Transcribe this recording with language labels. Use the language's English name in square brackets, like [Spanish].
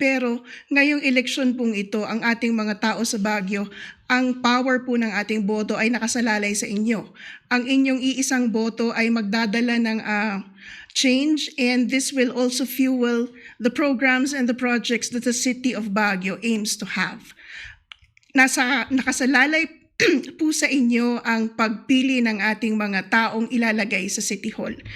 [Filipino] Pero ngayong eleksyon pong ito, ang ating mga tao sa Baguio, ang power po ng ating boto ay nakasalalay sa inyo. Ang inyong iisang boto ay magdadala ng change, [English] and this will also fuel the programs and the projects that the city of Baguio aims to have. [Filipino] Nakasalalay po sa inyo ang pagpili ng ating mga taong ilalagay sa City Hall.